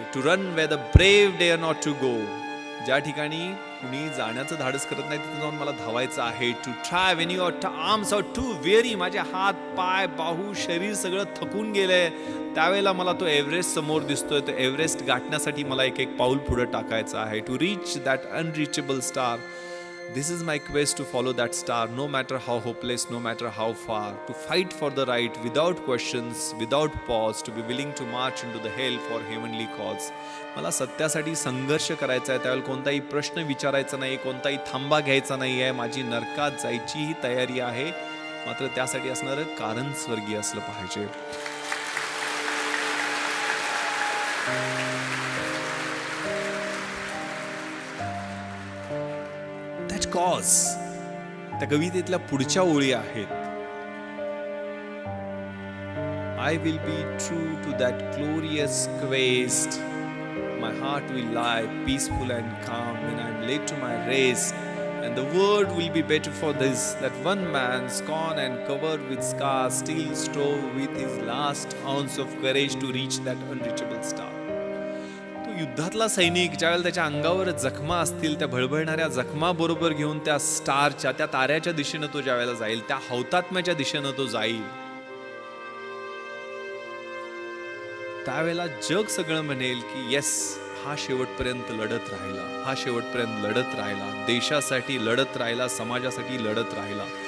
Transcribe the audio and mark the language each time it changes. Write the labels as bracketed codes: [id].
[en] to run where the brave dare not to go, [mr] ज्या ठिकाणी कुणी जाण्याचं धाडस करत नाही तिथे जाऊन मला धावायचं आहे. [en] to try when your arms are too weary, [mr] माझे हात पाय बाहू शरीर सगळं थकून गेलंय, त्यावेळेला मला तो एव्हरेस्ट समोर दिसतोय. तो एव्हरेस्ट गाठण्यासाठी मला एक पाऊल पुढे टाकायचं आहे. [en] To reach that unreachable star, this is my quest to follow that star, no matter how hopeless, no matter how far. To fight for the right without questions, without pause. To be willing to march into the hell for heavenly cause. [mr] मला सत्यासाठी संघर्ष करायचा आहे, त्यावेळेला कोणताही प्रश्न विचारायचा नाही, कोणताही थांबा घ्यायचा नाही आहे. माझी नरकात जायचीही तयारी आहे, मात्र त्यासाठी असणारं कारण स्वर्गीय असलं पाहिजे. [en] Cause. [mr] त्या कवितेतल्या पुढच्या ओळी आहेत, [en] I will be true to that glorious quest. My heart will lie peaceful and calm when I am led to my rest. And the world will be better for this, that one man scorned and covered with scars still strove with his last ounce of courage to reach that unreachable star. [mr] युद्धातला सैनिक ज्यावेळेला त्याच्या अंगावर जखमा असतील, त्या भळभळणाऱ्या जखमा बरोबर घेऊन त्या स्टारच्या, त्या ताऱ्याच्या दिशेनं तो ज्यावेळेला जाईल, त्या हौतात्म्याच्या दिशेनं तो जाईल, त्यावेळेला जग सगळं म्हणेल की येस, हा शेवटपर्यंत लढत राहिला, हा शेवटपर्यंत लढत राहिला, देशासाठी लढत राहिला, समाजासाठी लढत राहिला.